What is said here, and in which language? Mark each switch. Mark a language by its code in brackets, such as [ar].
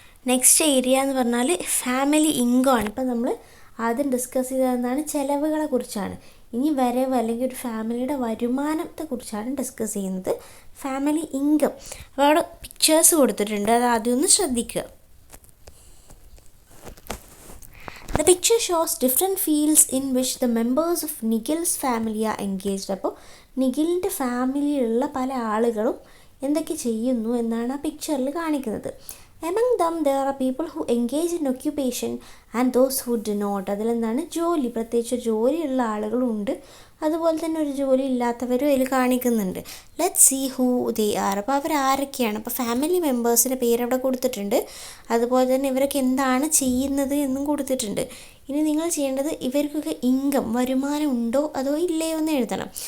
[ml] Next area എന്ന് പറഞ്ഞാൽ family income ആണ്. ഇപ്പം നമ്മൾ ആദ്യം ഡിസ്കസ് ചെയ്തതെന്നാണ് ചിലവുകളെ കുറിച്ചാണ്. ഇനി വരവ് അല്ലെങ്കിൽ ഒരു ഫാമിലിയുടെ വരുമാനത്തെ കുറിച്ചാണ് ഡിസ്കസ് ചെയ്യുന്നത്. Family income. അപ്പോൾ അവിടെ പിക്ചേഴ്സ് കൊടുത്തിട്ടുണ്ട്, അത് ആദ്യം ഒന്ന് ശ്രദ്ധിക്കുക. [en] The picture shows different fields in which the members of Nikhil's family are engaged. [ml] അപ്പോൾ നിഖിലിൻ്റെ ഫാമിലിയിലുള്ള പല ആളുകളും എന്തൊക്കെ ചെയ്യുന്നു എന്നാണ് ആ പിക്ചറിൽ കാണിക്കുന്നത്. [en] Among them there are people who engage in occupation and those who do not. [ml] അതിലെന്താണ്? ജോലി, പ്രത്യേകിച്ച് ജോലിയുള്ള ആളുകളുണ്ട്, അതുപോലെ തന്നെ ഒരു ജോലി ഇല്ലാത്തവരും അതിൽ കാണിക്കുന്നുണ്ട്. [en] Let see who they are. [ml] അപ്പോൾ അവർ ആരൊക്കെയാണ്? അപ്പോൾ ഫാമിലി മെമ്പേഴ്സിൻ്റെ പേരവിടെ കൊടുത്തിട്ടുണ്ട്, അതുപോലെ തന്നെ ഇവരൊക്കെ എന്താണ് ചെയ്യുന്നത് എന്നും കൊടുത്തിട്ടുണ്ട്. ഇനി നിങ്ങൾ ചെയ്യേണ്ടത് ഇവർക്കൊക്കെ ഇൻകം, വരുമാനം ഉണ്ടോ അതോ ഇല്ലയോ എന്ന് എഴുതണം.